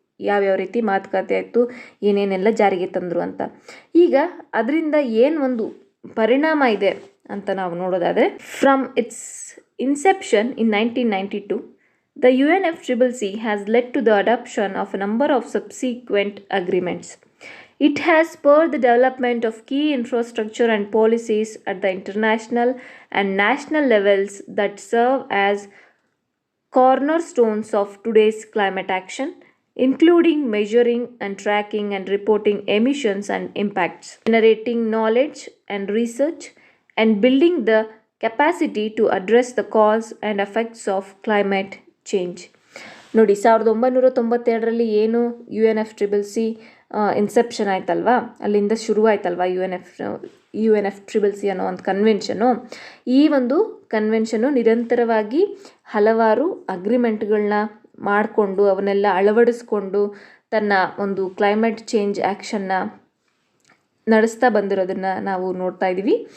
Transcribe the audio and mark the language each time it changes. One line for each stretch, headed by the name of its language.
Kannada: ಯಾವ್ಯಾವ ರೀತಿ ಮಾತುಕತೆ ಆಯಿತು, ಏನೇನೆಲ್ಲ ಜಾರಿಗೆ ತಂದರು ಅಂತ. ಈಗ ಅದರಿಂದ ಏನು ಒಂದು ಪರಿಣಾಮ ಇದೆ ಅಂತ ನಾವು ನೋಡೋದಾದರೆ,
English: From its inception in 1992, the UNFCCC has led to the adoption of a number of subsequent agreements. It has spurred the development of key infrastructure and policies at the international and national levels that serve as cornerstones of today's climate action, including measuring and tracking and reporting emissions and impacts, generating knowledge and research, and building the capacity to address the cause and effects of climate change.
Kannada: ನೋಡಿ, 1992ರಲ್ಲಿ ಏನು UNFCCC inception ಆಯ್ತಲ್ವಾ, ಅಲ್ಲಿಂದ ಶುರುವಾಯ್ತಲ್ವಾ UNFCCC ಅನ್ನೋ ಒಂದು ಕನ್ವೆನ್ಷನು. ಈ ಒಂದು ಕನ್ವೆನ್ಷನು ನಿರಂತರವಾಗಿ ಹಲವಾರು ಅಗ್ರಿಮೆಂಟ್ಗಳನ್ನ ಮಾಡಿಕೊಂಡು ಅವನ್ನೆಲ್ಲ ಅಳವಡಿಸ್ಕೊಂಡು ತನ್ನ ಒಂದು ಕ್ಲೈಮೇಟ್ ಚೇಂಜ್ ಆ್ಯಕ್ಷನ್ನ ನಡೆಸ್ತಾ ಬಂದಿರೋದನ್ನು ನಾವು ನೋಡ್ತಾ ಇದ್ದೀವಿ.